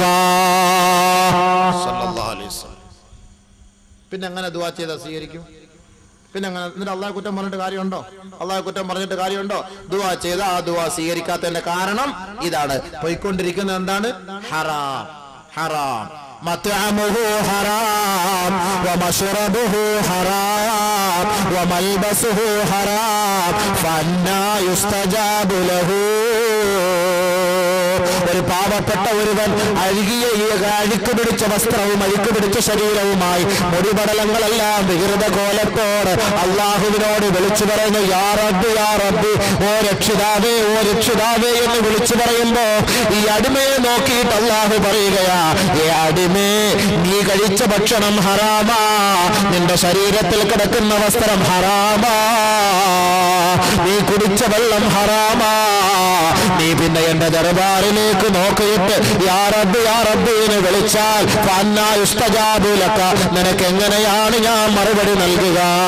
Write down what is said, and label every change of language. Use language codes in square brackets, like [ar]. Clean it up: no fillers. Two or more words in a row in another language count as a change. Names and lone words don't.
[ar] صلى الله عليه وسلم. [ml] പിന്നെ അങ്ങനെ ദുആ ചെയ്താൽ സ്വീകരിക്കും? പിന്നെ അങ്ങനെ എന്നിട്ട് അള്ളാഹു കുറ്റം പറഞ്ഞിട്ട് കാര്യമുണ്ടോ? അള്ളാഹു കുറ്റം പറഞ്ഞിട്ട് കാര്യമുണ്ടോ? ദുആ ചെയ്ത ആ ദുആ സ്വീകരിക്കാത്തതിന്റെ കാരണം ഇതാണ്. പോയിക്കൊണ്ടിരിക്കുന്നത് എന്താണ്? ഹറാം. [ar] مطعمه حرام ومشربه حرام وملبسه حرام فأنى يستجاب له. [ml] ഒരു പാവപ്പെട്ട ഒരുവൻ അഴുക്ക് പിടിച്ച വസ്ത്രവും അഴുക്ക് പിടിച്ച ശരീരവുമായി മുടിപടലങ്ങളെല്ലാം വികൃത കോലത്തോട് അള്ളാഹുവിനോട് വിളിച്ചു പറയുന്നു, [ar] يا ربي يا ربي, [ml] ഓ രക്ഷിതാവേ എന്ന് വിളിച്ചു പറയുമ്പോ ഈ അടിമയെ നോക്കിയിട്ട് അള്ളാഹു പറയുകയാ, ഏ അടിമേ, നീ കഴിച്ച ഭക്ഷണം ഹറാമാ, നിന്റെ ശരീരത്തിൽ കിടക്കുന്ന വസ്ത്രം ഹറാമാ, നീ കുടിച്ച വെള്ളം ഹറാമാ, നീ പിന്നെ എന്റെ ദർബാറിലേക്ക് നോക്കിയിട്ട് [ar] يا ربي [ml] എന്ന് വിളിച്ചാൽ [ar] فأنى يستجاب لك, [ml] നിനക്ക് എങ്ങനെയാണ് ഞാൻ മറുപടി നൽകുക?